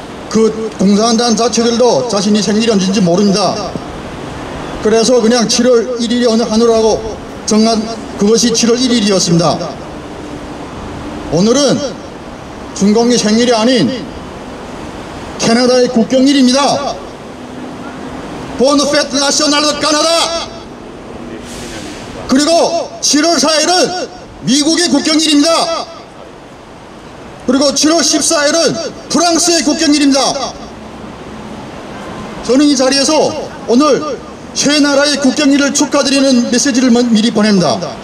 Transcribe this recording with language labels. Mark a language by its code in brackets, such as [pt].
[ko] 그 공산당 자체들도 자신이 생일이 언제인지 모릅니다. 그래서 그냥 7월 1일이 어느 하느라고 정한 그것이 7월 1일이었습니다. 오늘은 준공의 생일이 아닌 캐나다의 국경일입니다. [fr] Bonne fête nationale de Canada. [ko] 그리고 7월 4일은 미국의 국경일입니다. 그리고 7월 14일은 프랑스의 국경일입니다. 저는 이 자리에서 오늘 세 나라의 국경일을 축하드리는 메시지를 미리 보냅니다.